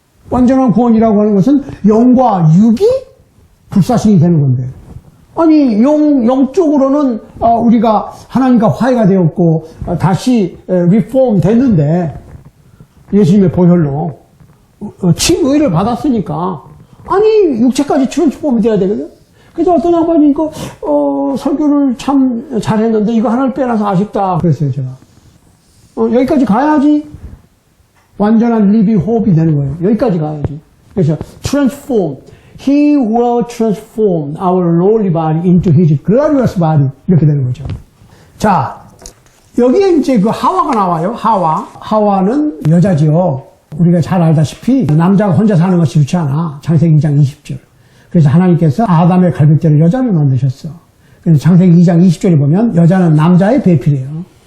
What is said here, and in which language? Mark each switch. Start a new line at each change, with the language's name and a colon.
Korean: 완전한 구원이라고 하는 것은 영과 육이 불사신이 되는 건데, 아니 영적으로는 우리가 하나님과 화해가 되었고 다시 리폼 됐는데 예수님의 보혈로 칭의를 받았으니까 아니 육체까지 트랜스폼이 돼야 되거든. 그래서 어떤 양반이 이거 설교를 참 잘했는데 이거 하나를 빼놔서 아쉽다 그랬어요. 제가 여기까지 가야지 완전한 리빙 호흡이 되는 거예요. 여기까지 가야지. 그래서
English: transform, He will transform our lowly body into His glorious body
Korean: 이렇게 되는 거죠. 자, 여기에 이제 그 하와가 나와요. 하와는 여자지요. 우리가 잘 알다시피 남자가 혼자 사는 것이 좋지 않아. 창세기 2장 20절. 그래서 하나님께서 아담의 갈빗대로 여자를 만드셨어. 그래서 창세기 2장 20절에 보면 여자는 남자의 배필이에요.